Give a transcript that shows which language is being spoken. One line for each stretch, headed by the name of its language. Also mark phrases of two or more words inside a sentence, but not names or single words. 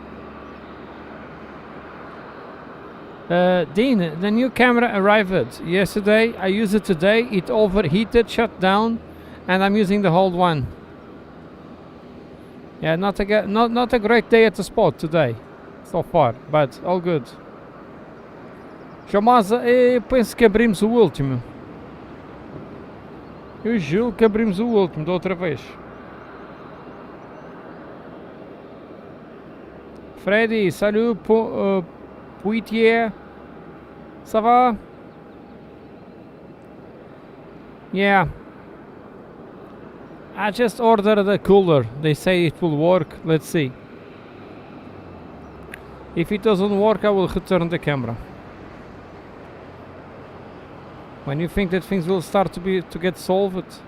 English: Dean, the new camera arrived yesterday. I used it today. It overheated, shut down, and I'm using the old one. Yeah, not a great day at the spot today, so far, but all good.
Portuguese: Chamasa, eu penso que abrimos o último. Eu juro que abrimos o último da outra vez.
French: Freddy, salut, Poitiers. Ça va?
English: Yeah. I just ordered a cooler. They say it will work. Let's see. If it doesn't work, I will return the camera. When you think that things will start to get solved?